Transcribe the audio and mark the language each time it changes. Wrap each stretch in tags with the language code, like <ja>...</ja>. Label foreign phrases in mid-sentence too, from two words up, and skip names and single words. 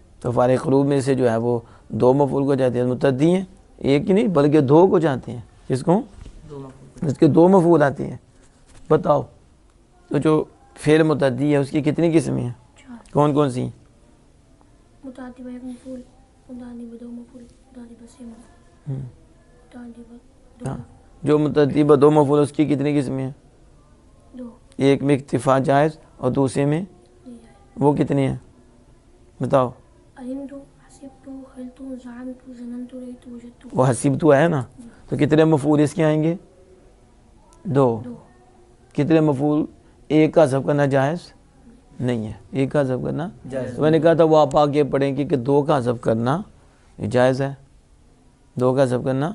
<ur>تو افعال قلوب میں سے جو ہے وہ دو مفعول کو جاتے ہیں متعدی ہیں, ایک ہی نہیں بلکہ دو کو جاتے ہیں. کس کو؟ دو مفعول. اس کے دو مفعول آتے ہیں. بتاؤ تو جو فعل متعدی ہے اس کی کتنی قسمیں ہیں؟ 4. کون کون سی؟ متعدی با ایک مفعول, متعدی با دو مفعول, متعدی با سه مفعول, متعدی با دو ہاں, مفعول. جو متعدی با دو مفعول اس کی کتنی قسمیں ہیں؟ 2. ایک میں اکتفا جائز اور دوسرے میں نہیں ہے. وہ کتنی ہیں بتاؤ؟</ur> <ar>علمت, حسبت, خلت, زعمت, ظننت, رأيت, وجدت.</ar> <ur>وہ حسیب تو ہے نا, تو کتنے مفعول اس کے آئیں گے؟ 2. 2. کتنے مفعول؟ ایک کا حذف کرنا جائز نہیں ہے, ایک کا حذف کرنا جائز. تو میں نے کہا تھا وہ آپ آگے پڑھیں گے کہ 2 کا حذف کرنا جائز ہے, 2 کا حذف کرنا,</ur>